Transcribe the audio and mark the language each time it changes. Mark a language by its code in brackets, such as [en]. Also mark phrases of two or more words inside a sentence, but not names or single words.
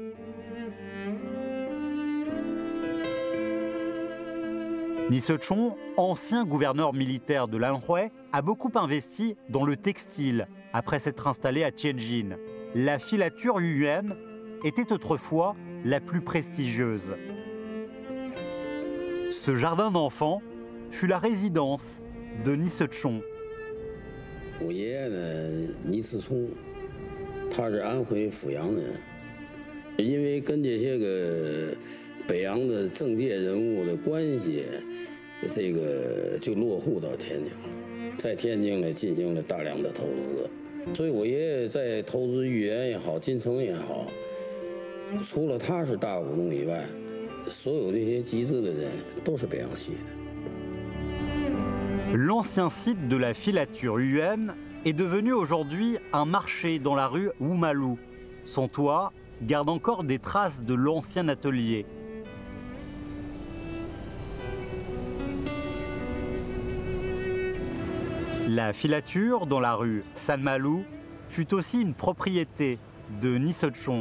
[fr] Ni Shechong, ancien gouverneur militaire de l'Anhui, a beaucoup investi dans le textile après s'être installé à Tianjin. La filature Yuan était autrefois la plus prestigieuse. Ce jardin d'enfants fut la résidence de Ni Shechong. [zh] 我爷爷呢，倪思聪，他是安徽阜阳人，因为跟这些个北洋的政界人物的关系，这个就落户到天津了，在天津呢进行了大量的投资，所以我爷爷在投资豫园也好，金城也好，除了他是大股东以外，所有这些集资的人都是北洋系的。 [fr] L'ancien site de la filature Yuan est devenu aujourd'hui un marché dans la rue Wumalu. Son toit garde encore des traces de l'ancien atelier. La filature dans la rue Sanmalu fut aussi une propriété de Ni Shechong.